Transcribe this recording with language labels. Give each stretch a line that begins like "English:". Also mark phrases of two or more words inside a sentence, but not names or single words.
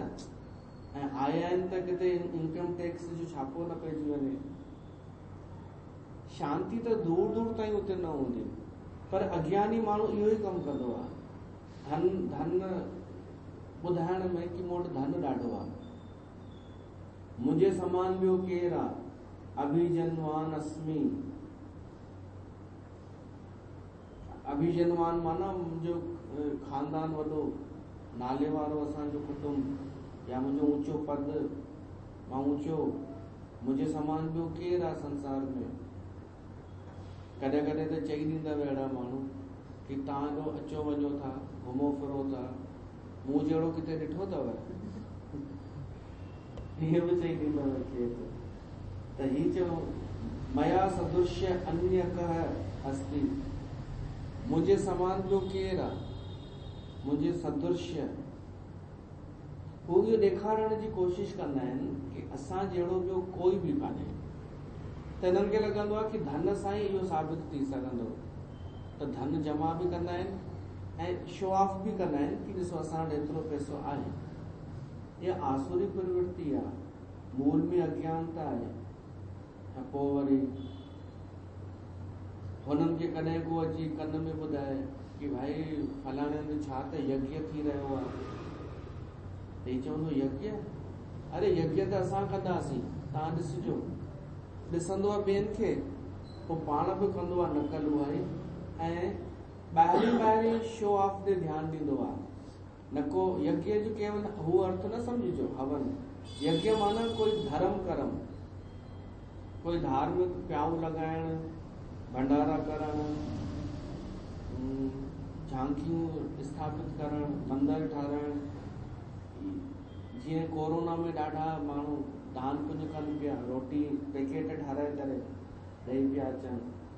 Sindhi: ऐं आया आहिनि त किथे
English: income tax
Sindhi: जो छापो न पइजी वञे। शांती त दूर दूर ताईं उते न हूंदी, पर अज्ञानी माण्हू इहो ई कमु कंदो आहे, धन ॿुधाइण में कि मूं वटि धन ॾाढो आहे, मुंहिंजे समान ॿियो केरु आहे,
Sanskrit: अभिजनवान अस्मि।
Sindhi: अभिजनवान माना मुंहिंजो खानदान वॾो, नाले वारो असांजो कुटुंब, या मुंहिंजो ऊंचो पद, मां ऊंचो, मुंहिंजे समान ॿियो केरु आहे संसार में। कॾहिं कॾहिं त चई ॾींदा अहिड़ा माण्हू कि तव्हां एॾो अचो वञो था, घुमो फिरो था, मूं जहिड़ो किथे ॾिठो अथव? हीअं बि चई ॾींदव केरु त हीअ चयो
Sanskrit: मया सदृश्य अन्य कः अस्ति,
Sindhi: मुंहिंजे समान ॿियो केरु आहे, मुंहिंजे सदृश्य। हू इहो ॾेखारण जी कोशिश कंदा आहिनि कि असां जहिड़ो ॿियो कोई बि कान्हे। त हिननि खे लॻंदो आहे कि धन सां ई इहो साबित थी सघंदो, त धन जमा बि कंदा आहिनि ऐं
English: show off
Sindhi: बि कंदा आहिनि कि ॾिसो असां वटि एतिरो पैसो आहे। इहा आसुरी प्रवृत्ति आहे, मूल में अज्ञानता आहे। ऐं पोइ वरी हुननि खे कॾहिं को अची कन में ॿुधाए कि भाई फलाणे में छा त यज्ञ थी रहियो आहे, त ही चवंदो यज्ञ, अरे यज्ञ त असां कंदासीं, तव्हां ॾिसिजो। ॾिसंदो आहे ॿियनि खे, पोइ पाण बि कंदो आहे नकल उहा, ऐं ॿाहिरीं
English: show off
Sindhi: ते ध्यानु ॾींदो आहे। न को यज्ञ जो केवल हू अर्थ न सम्झिजो हवन, यज्ञ माना कोई धर्म कर्म, कोई धार्मिक प्याऊ लॻाइण, भंडारा करण, झांकियूं स्थापित करण, मंदर ठाराइण। जीअं कोरोना में ॾाढा माण्हू दान पुण्य कनि पिया, रोटी पैकेट ठाराए करे ॾेई पिया अचनि।